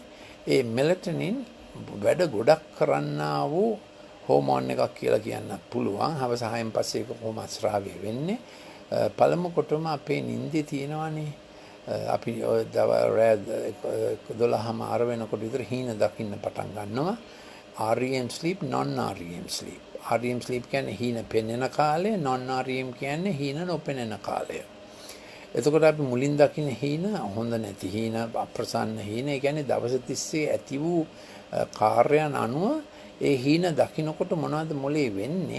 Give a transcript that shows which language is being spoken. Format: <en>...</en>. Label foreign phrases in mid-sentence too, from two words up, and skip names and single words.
<si>ඒ මෙලටොනින් වැඩ ගොඩක් කරන්නා වූ හෝමෝන් එකක් කියලා කියන්න පුළුවන්. හවස 6න් පස්සේ ඒක කොහොම ස්‍රාවය වෙන්නේ. පළමු කොටම අපේ නිින්දේ තියෙනවානේ. අපි රෑ 12ම ආර වෙනකොට විතර හීන දකින්න පටන් ගන්නවා.</si> <en>REM sleep non-REM sleep. REM sleep</en> <si>කියන්නේ හීන පෙනෙන කාලය, non-REM කියන්නේ හීන නොපෙනෙන කාලය. එතකොට අපි මුලින් දකින්න හීන හොඳ නැති හීන, අප්‍රසන්න හීන. ඒ කියන්නේ දවස් තිස්සේ ඇති වූ කාර්යයන් අනුව ඒ හීන දකින්නකොට මොනවද මොලේ වෙන්නේ?</si>